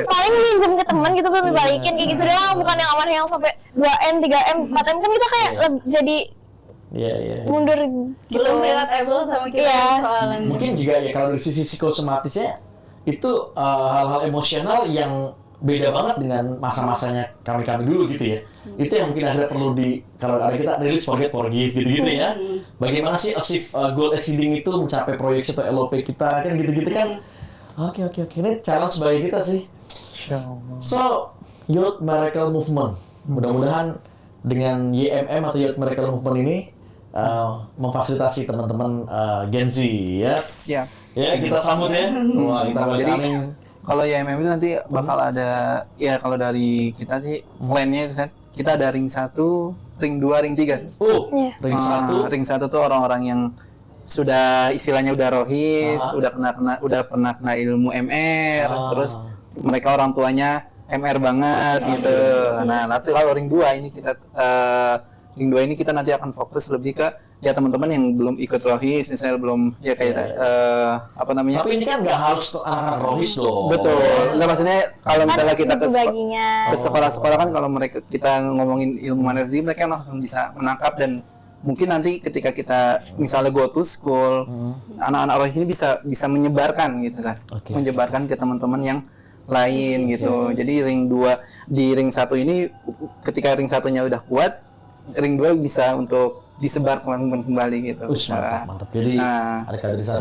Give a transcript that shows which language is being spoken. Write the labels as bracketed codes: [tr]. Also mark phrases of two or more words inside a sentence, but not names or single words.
[id] paling minjem ke teman gitu belum dibalikin kayak gitu doang, bukan yang aman yang sampai 2M, 3M, 4M kan kita kayak jadi Iya. mundur gitu. Belum relatable sama kita Iya. soalnya. Mungkin juga ya kalau dari sisi psikosomatisnya itu hal-hal emosional yang beda banget dengan masa-masanya kami dulu gitu ya. Itu yang mungkin akhirnya perlu kalau ada kita [en] release, forgive [id] gitu-gitu ya. Bagaimana sih [en] achieve goal exceeding [id] itu, mencapai proyeksi atau LOP kita kan gitu-gitu kan. Oke. Ini challenge bagi kita sih. So, Youth Miracle Movement. Mudah-mudahan dengan YMM atau Youth Miracle Movement ini memfasilitasi teman-teman Gen Z ya. Siap. Ya, kita sambut ya. Wah, kita Jadi balik kalau YMM itu nanti bakal ada, ya kalau dari kita sih plan-nya itu kita ada ring 1, ring 2, ring 3. Iya. Ring 1 Ring 1 tuh orang-orang yang sudah istilahnya udah rohis, udah pernah kena ilmu MR, terus mereka orang tuanya MR banget gitu. Nah, nanti kalau ring 2 ini kita nanti akan fokus lebih ke ya teman-teman yang belum ikut rohis, misalnya belum ya kayak apa namanya? Tapi ini kan nggak harus anak-anak rohis loh. Betul. Nah, maksudnya kalau misalnya kita ke baginya. sekolah-sekolah kan kalau kita ngomongin ilmu energi, mereka langsung bisa menangkap, dan mungkin nanti ketika kita misalnya [en] go to school, [id] anak-anak rohis ini bisa menyebarkan gitu kan. Menyebarkan ke teman-teman yang lain gitu. Jadi di ring 1 ini ketika ring 1-nya udah kuat, ring 2 bisa untuk disebar kembali gitu. Mantap. Jadi ada kaderisasi.